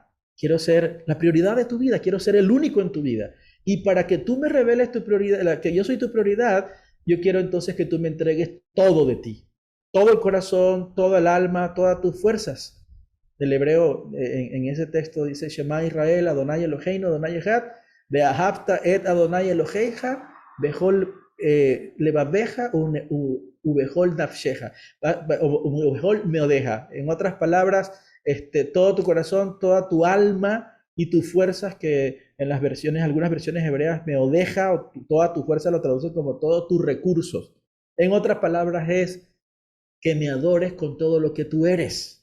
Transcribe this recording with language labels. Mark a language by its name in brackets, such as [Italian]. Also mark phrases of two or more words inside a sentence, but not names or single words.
[Spanish] Quiero ser la prioridad de tu vida, quiero ser el único en tu vida. Y para que tú me reveles tu prioridad, que yo soy tu prioridad, yo quiero entonces que tú me entregues todo de ti, todo el corazón, toda el alma, todas tus fuerzas. El hebreo en ese texto dice, [Hebrew] שמע ישראל, אדוני אלוהינו, אדוני אחד, ואהבת את אדוני אלוהיך, בכל לבבך ובכל נפשך, ובכל מאדך. [Spanish] En otras palabras, todo tu corazón, toda tu alma y tus fuerzas, que en las versiones, algunas versiones hebreas, meodeja, o toda tu fuerza lo traduce como todos tus recursos. En otras palabras es que me adores con todo lo que tú eres.